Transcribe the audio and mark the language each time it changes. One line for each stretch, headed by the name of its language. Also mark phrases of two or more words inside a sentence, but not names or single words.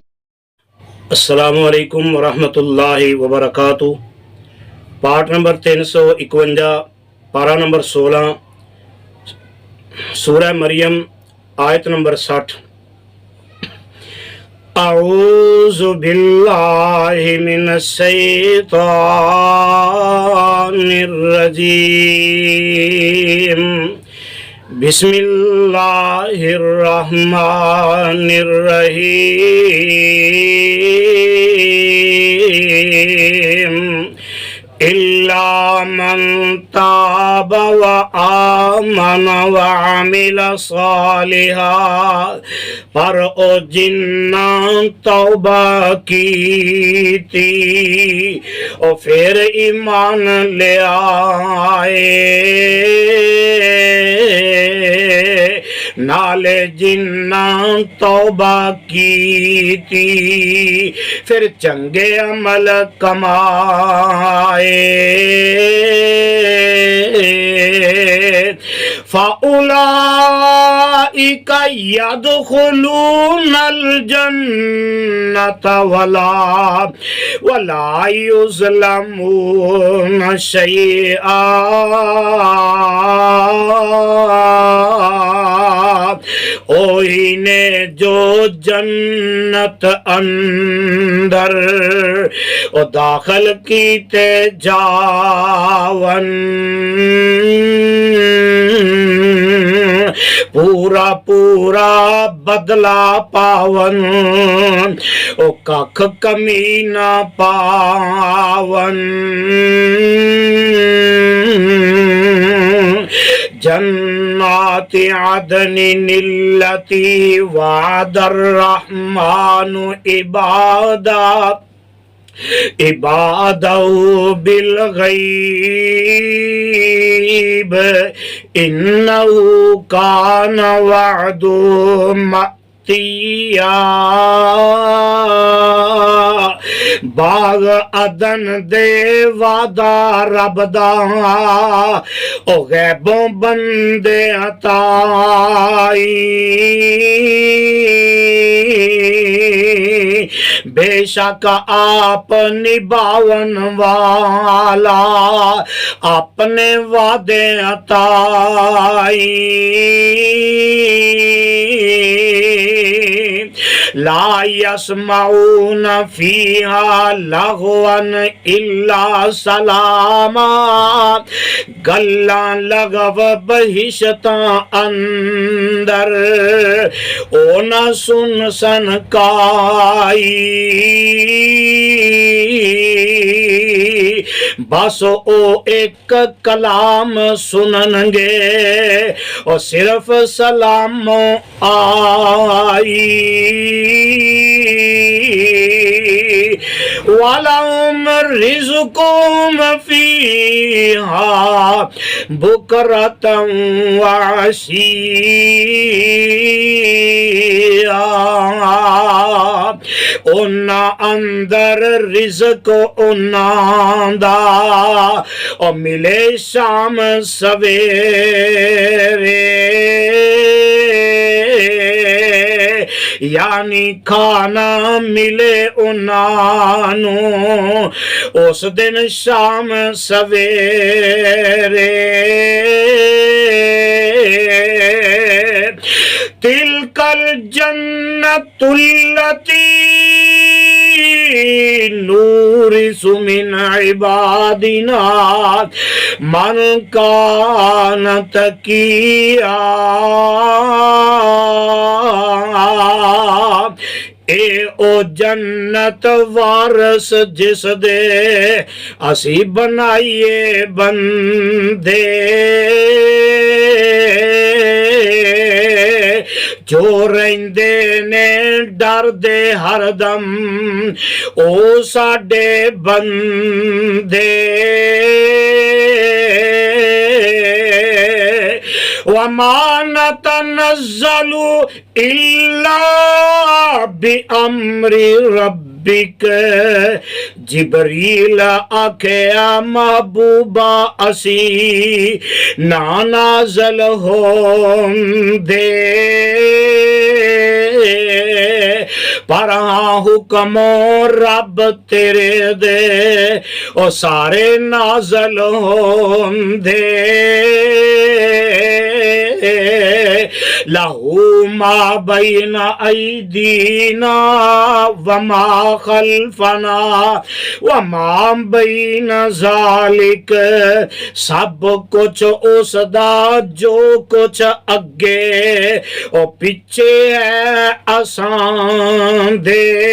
Arabic: السلام علیکم ورحمۃ اللہ وبرکاتہ۔
Urdu: پارٹ نمبر 351، پارہ نمبر 16، سورہ مریم، آیت نمبر 60۔
Arabic: اعوذ باللہ من الشیطان الرجیم، بسم اللہ الرحمن الرحیم، إلا من تاب وآمن وعمل صالحا،
Punjabi: پر او جنہاں توبہ کی تھی اور پھر ایمان لے آئے، نالے جنہاں توبہ کی تھی پھر چنگے عمل کمائے،
Arabic: فَأُولَئِكَ يَدْخُلُونَ الْجَنَّةَ وَلَا يُظْلَمُونَ شَيْئًا۔
Punjabi: اوہینے جو جنت اندر او داخل کیتے جاون، پورا پورا بدلہ پاون، او ککھ کمی نہ پاون،
Arabic: جنات عدن التي وعد الرحمن عباده بالغیب، انه کان وعد مأتیا۔
Punjabi: باغ عدن دے وعدہ رب دا او غیبوں بندے عطائی، بے شک آپ نبھاون والا اپنے وعدے عطائی،
Arabic: لا يسمعون فيها لغوا الا سلاما،
Punjabi: گلاں لغو بہشتاں اندر او نہ سن سنکائی، بس او ایک کلام سنن گے اور صرف سلام آئی،
Arabic: وَلَهُمْ رِزْقُهُمْ فِيهَا بُكْرَةً وَعَشِيًّا،
Punjabi: انہاں اندر رزق انہاں دا اور ملے شام سویرے، یعنی کھانا ملے انہوں اس دن شام سویرے،
Arabic: تِلْكَ الْجَنَّةُ الَّتِي نُورِثُ مِنْ عِبَادِنَا مَنْ كَانَ تَقِيًّا،
Punjabi: اے او جنت وارث جس دے اسی بنائیے بندے، جو رہندے نے ڈر دے ہر دم او ساڈے بندے،
Arabic: وما نتنزل إلا بأمر ربك
Punjabi: جبریل آکھیا محبوبہ اسی نا نازل ہون دے پر ہاں حکم رب تیرے دے او سارے نازل ہون دے
Arabic: لہو ما بین ایدینا وما خلفنا وما بین ذالک
Punjabi: سب کچھ اس دا جو کچھ اگے او پیچھے ہے آسان دے